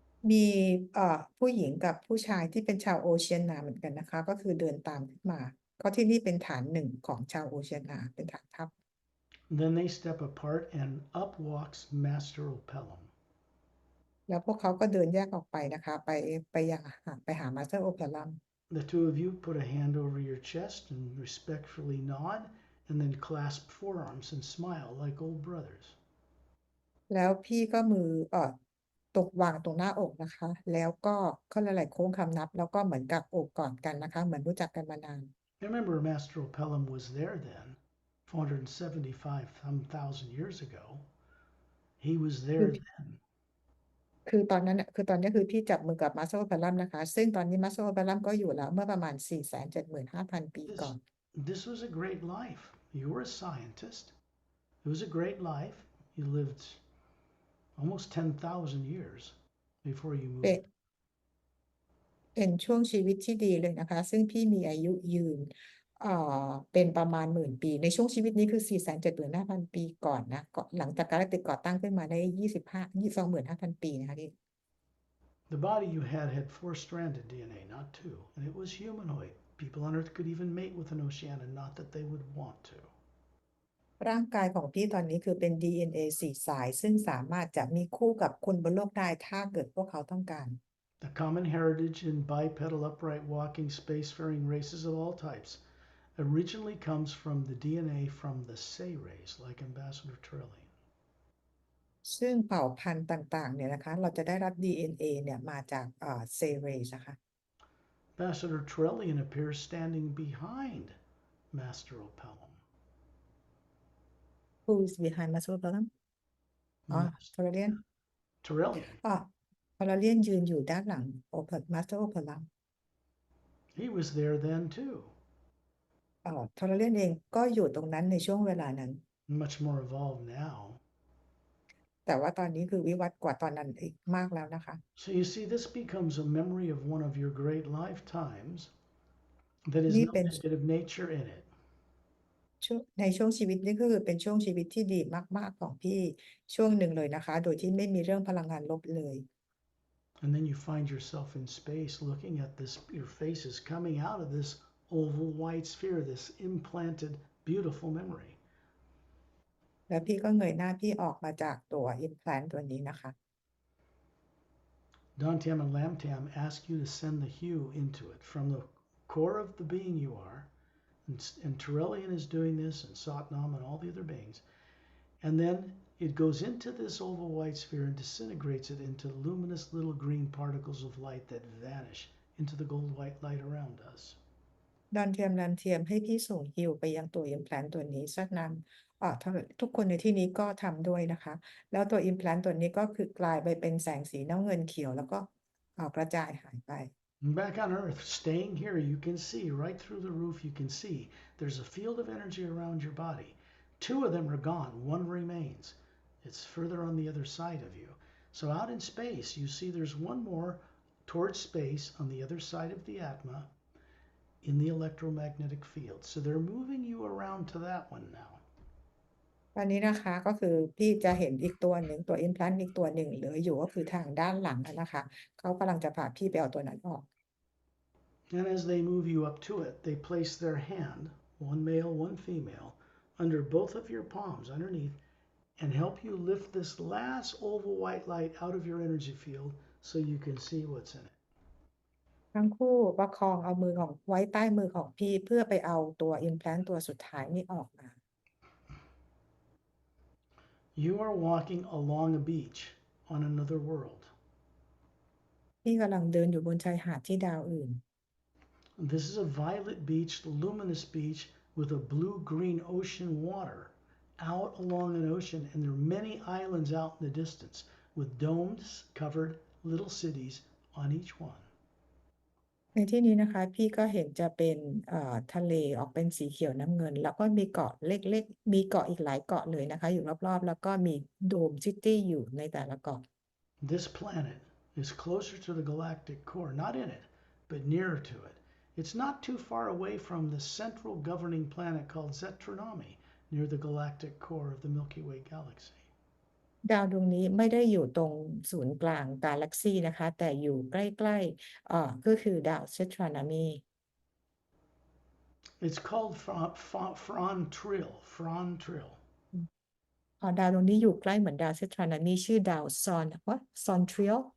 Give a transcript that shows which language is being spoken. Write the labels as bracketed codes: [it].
[th] มีผู้หญิงกับผู้ชายที่เป็นชาวโอเชียนาเหมือนกันนะคะ ก็คือเดินตามขึ้นมาก็ที่นี่เป็นฐานหนึ่งของชาวโอเชียนาเป็นฐานทัพ [en] Then they step apart and up walks Master Pelham. [th] แล้วพวกเขาก็เดินแยกออกไปนะคะไปหามาสเตอร์โอเปรัม [en] The two of you put a hand over your chest and respectfully nod, and then clasp forearms and smile like old brothers. [th] แล้วพี่ก็มือวางตรงหน้าอกนะคะ แล้วก็เขาหลายๆโค้งคำนับ แล้วก็เหมือนกับโอบกอดกันนะคะ เหมือนรู้จักกันมานาน [en] Remember, Master Pelham was there then, 475,000 years ago. He was there then. [th] คือตอนนี้คือพี่จับมือกับมาสเตอร์โอเปรัมนะคะ ซึ่งตอนนี้มาสเตอร์โอเปรัมก็อยู่แล้วเมื่อประมาณ 475,000 ปีก่อน [en] This was a great life. You were a scientist. It was a great life. You lived almost 10,000 years before you [th] เป็น [en] moved. [th] เป็นช่วงชีวิตที่ดีเลยนะคะ ซึ่งพี่มีอายุยืนเป็นประมาณ10,000 ปี ในช่วงชีวิตนี้คือ 475,000 ปีก่อนนะหลังจากกาแล็กติกก่อตั้งขึ้นมาได้25,000 ปีนะคะที่ [en] The body you had 4-stranded DNA, not 2, and it was humanoid. People on Earth could even mate with an Oceana, not that they would want to. [th] ร่างกายของพี่ตอนนี้คือเป็น DNA 4 สาย ซึ่งสามารถจะมีคู่กับคนบนโลกได้ถ้าเกิดพวกเขาต้องการ [en] The common heritage in bipedal upright walking spacefaring races of all types originally comes from the DNA from the Say race, like Ambassador Trillian. [th] ซึ่งเผ่าพันธุ์ต่างๆเนี่ยนะคะ เราจะได้รับ DNA เนี่ยมาจากเซเรสนะคะ [en] Ambassador Trellian appears standing behind Master Opellum. Who is behind Master Problem อ๋อ Mas- [th] ทอร์เรียน [en] Trellian. [th] อ๋อทอร์เรียนยืนอยู่ด้านหลังโอเปอร์มาสเตอร์โอเปอร์ลัม [en] He was there then too. [th] ทอร์เรียนเองก็อยู่ตรงนั้นในช่วงเวลานั้น [en] Much more evolved now. [th] แต่ว่าตอนนี้คือวิวัฒน์กว่าตอนนั้นอีกมากแล้วนะคะ [en] So you see, this becomes a memory of one of your great lifetimes that is [th] นี่ [en] no [th] เป็น [en] negative nature in it. [th] ในช่วงชีวิตนี่ก็คือเป็นช่วงชีวิตที่ดีมากๆของพี่ช่วงหนึ่งเลยนะคะ โดยที่ไม่มีเรื่องพลังงานลบเลย [en] And then you find yourself in space looking at this, your face is coming out of this oval white sphere, this implanted, beautiful memory. [th] แล้วพี่ก็เงยหน้าพี่ออกมาจากตัว implant ตัวนี้นะคะ [en] Dantian and Lamtam ask you to send the hue into it from the core of the being you are. And Terrellian is doing this, and Satnam and all the other beings. And then it goes into this oval white sphere and disintegrates it into luminous little green particles of light that vanish into the gold white light around us. [th] ดอนเทียมรันเทียมให้พี่ส่งฮิวไปยังตัว implant ตัวนี้สักนำทุกคนในที่นี้ก็ทำด้วยนะคะ แล้วตัว implant ตัวนี้ก็คือกลายไปเป็นแสงสีน้ำเงินเขียวแล้วก็กระจายหายไป [en] And back on Earth, staying here, you can see right through the roof, you can see there's a field of energy around your body. Two of them are gone, one remains. It's further on the other side of you. So out in space, you see there's one more towards space on the other side of the Atma in the electromagnetic field. So they're moving you around to that one now. [th] ตอนนี้นะคะก็คือพี่จะเห็นอีกตัวหนึ่งตัว implant อีกตัวหนึ่งเหลืออยู่ก็คือทางด้านหลังนะคะเขากำลังจะพาพี่ไปเอาตัวนั้นออก [en] And as they move you up to it, they place their hand, one male, one female, under both of your palms underneath and help you lift this last oval white light out of your energy field so you can see what's in it. [th] ทั้งคู่ประคองเอามือของไว้ใต้มือของพี่เพื่อไปเอาตัว implant ตัวสุดท้ายนี้ออกมา [en] You are walking along a beach on another world. [th] พี่กำลังเดินอยู่บนชายหาดที่ดาวอื่น [en] This is a violet beach, luminous beach with a blue-green ocean water out along an ocean, and there are many islands out in the distance with domes covered little cities on each one. [th] ในที่นี้นะคะพี่ก็เห็นจะเป็นทะเลออกเป็นสีเขียวน้ำเงิน แล้วก็มีเกาะเล็กๆมีเกาะอีกหลายเกาะเลยนะคะอยู่รอบๆแล้วก็มีโดมซิตี้อยู่ในแต่ละเกาะ [en] This planet is closer to the galactic core, not in it, but nearer to it. It's not too far away from the central governing planet called Zetronomy, near the galactic core of the Milky Way galaxy. [th] ดาวดวงนี้ไม่ได้อยู่ตรงศูนย์กลางกาแล็กซีนะคะแต่อยู่ใกล้ๆก็คือดาวเซตรานามี [en] It's called Fron Trill. Fron Trill. [th] ดาวดวงนี้อยู่ใกล้เหมือนดาวเซตรานามีชื่อดาวซอนทริล